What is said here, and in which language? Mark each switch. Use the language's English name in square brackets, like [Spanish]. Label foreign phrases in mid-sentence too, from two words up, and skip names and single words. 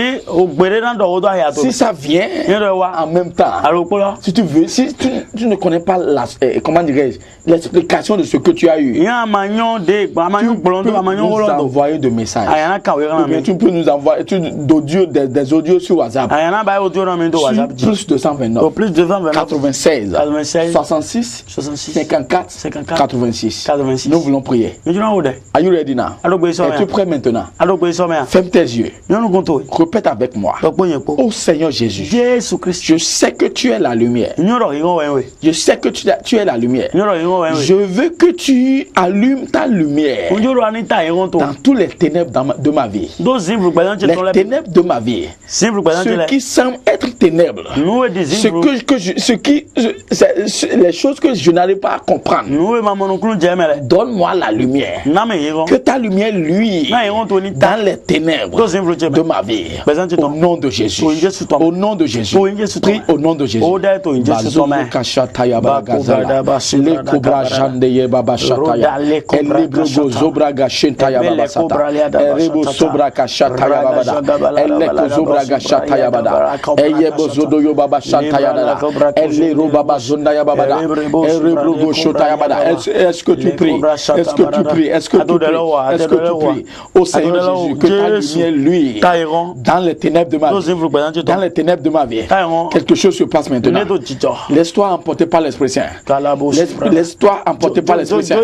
[French] Si ça vient en même temps, si tu veux, si tu ne connais pas comment dirais-je, l'explication de ce que tu as eu, tu peux nous envoyer des messages. Tu peux nous envoyer des audios sur WhatsApp. Plus 229 96 66 54 86. Nous voulons prier. [English] Are you ready now? [French] Es-tu prêt maintenant? Ferme tes yeux. Répète avec moi. Oh Seigneur Jésus, je sais que tu es la lumière. Je sais que tu es la lumière. Je veux que tu allumes ta lumière dans tous les ténèbres de ma vie. Les ténèbres de ma vie, ce qui semble être ténèbres, les choses que je n'arrive pas à comprendre, donne-moi la lumière, que ta lumière luise dans les ténèbres de ma vie, au nom de Jésus, au nom de Jésus, prie au nom de Jésus. Zobraga Shataya Bada, Eyebo Zodoyo Baba Shataya Bada, Elero Baba Zondaya Bada, Erebrogo Shotaya Bada. Est-ce que tu pries? Est-ce que tu pries? Est-ce que tu pries? Est-ce que tu pries? Au Seigneur Jésus, que ta lumière lui dans les ténèbres de ma vie, dans les ténèbres de ma vie, quelque chose se passe maintenant. Laisse-toi emporter par l'Esprit Saint. Laisse-toi emporter par l'Esprit Saint.